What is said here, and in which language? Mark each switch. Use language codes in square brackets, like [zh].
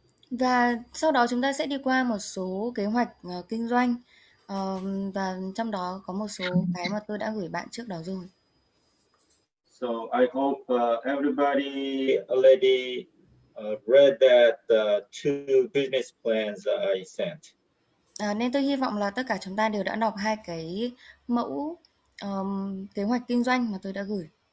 [vi] Và sau đó chúng ta sẽ đi qua một số kế hoạch kinh doanh, và trong đó có một số cái mà tôi đã gửi bạn trước đó rồi. [en] So I hope everybody already read that two business plans I sent. [vi] Nên tôi hy vọng là tất cả chúng ta đều đã đọc hai cái mẫu kế hoạch kinh doanh mà tôi đã gửi.